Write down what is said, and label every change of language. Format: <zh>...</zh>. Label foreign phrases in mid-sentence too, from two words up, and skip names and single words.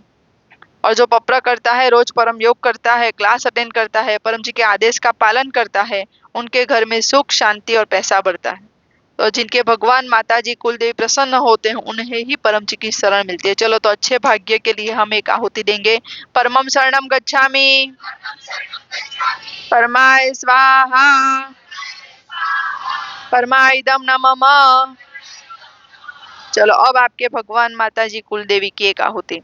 <hi>और जो पपरा करता है, रोज परम योग करता है,</hi> <en>class attend</en> <hi>करता है, परम जी के आदेश का पालन करता है, उनके घर में सुख, शांति और पैसा बढ़ता है। तो जिनके भगवान माता जी कुल देवी प्रसन्न होते हैं, उन्हें ही परम जी की शरण मिलती है। चलो, तो अच्छे भाग्य के लिए हम एक आहुति देंगे।</hi> <sa>परमं शरणं गच्छामि, परमाय स्वाहा, परमाइदं न मम।</sa> <hi>चलो, अब आपके भगवान माता जी कुल देवी की एक आहुति।</hi>